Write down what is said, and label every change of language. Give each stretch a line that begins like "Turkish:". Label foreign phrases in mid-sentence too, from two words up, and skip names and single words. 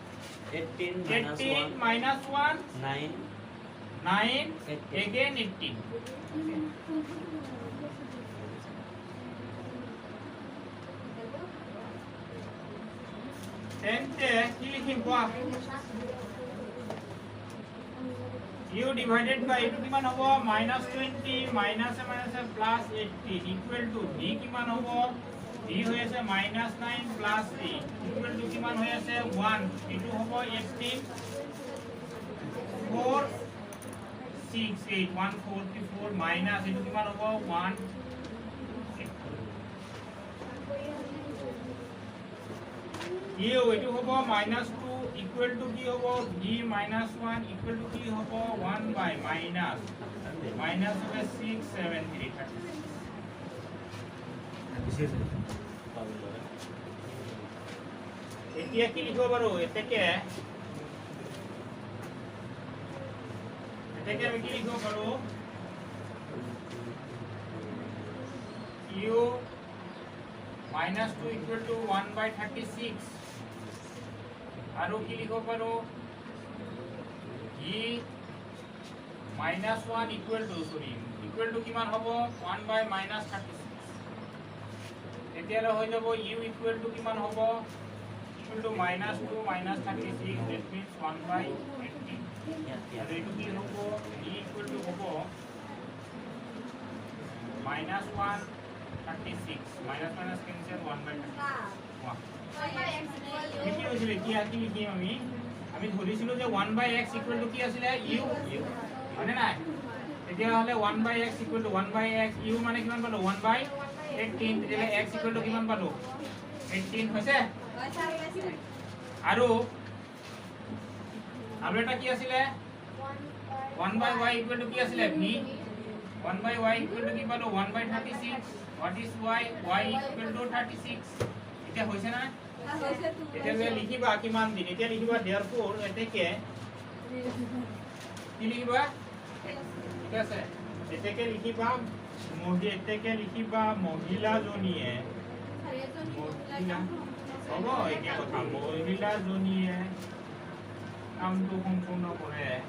Assamese: 18 -1 9 again 18 তেন্তে কি লিখিম কোৱা
English: u divided by
Assamese: এইটো কিমান হ'ব -20
English: minus a plus 18 equal to d
Assamese: কিমান হ'ব d হৈ আছে
English: -9 plus 8 equal to
Assamese: কিমান হৈ আছে 1 এইটো হ'ব 18 4 6 8 144 minus এইটো কিমান হ'ব 1 u এইটো হ'ব -2
English: equal to
Assamese: কি হ'ব v minus 1
English: equal to
Assamese: কি হ'ব 1
English: by minus
Assamese: হবে 6 7 3 36 এতিয়া কি লিখিব পাৰো এতেকে আমি কি লিখিব পাৰো
English: q minus 2 equal to 1 by 36
Assamese: আৰু কি লিখিব পাৰো
English: e minus 1 equal to
Assamese: কিমান হ'ব
English: 1 by minus 36
Assamese: এতিয়ালে হৈ যাব
English: u equal to
Assamese: কিমান হ'ব
English: equal to minus 2 minus 36 that means 1 by 18
Assamese: আৰু এইটো কি হ'ব
English: e equal to
Assamese: হ'ব
English: minus 1 36 minus minus cancel 1 by 36
Assamese: কি হৈছিলে কি লিখিম আমি ধৰিছিলো যে
English: 1 by x equal to
Assamese: কি আছিলে u মানে নাই এতিয়া হলে
English: 1 by x equal to 1 by x u
Assamese: মানে কিমান পালো
English: 1 by 18
Assamese: তেতিয়া
English: x equal to
Assamese: কিমান পালো 18 হৈছে আৰু এটা কি আছিলে
English: 1 by y equal to
Assamese: কি আছিলে v
English: 1 by y equal to
Assamese: কি পালো
English: 1 by 36 what is y equal to 36
Assamese: এটা হৈছে না এতিয়া লিখিবা কিমান দিন এতিয়া লিখিবা therefore এতেকে কি লিখিবা ঠিক আছে এতেকে লিখিবা মহিলাজনীয়ে হ'ব একে কথা মহিলাজনীয়ে কামটো সম্পূৰ্ণ কৰে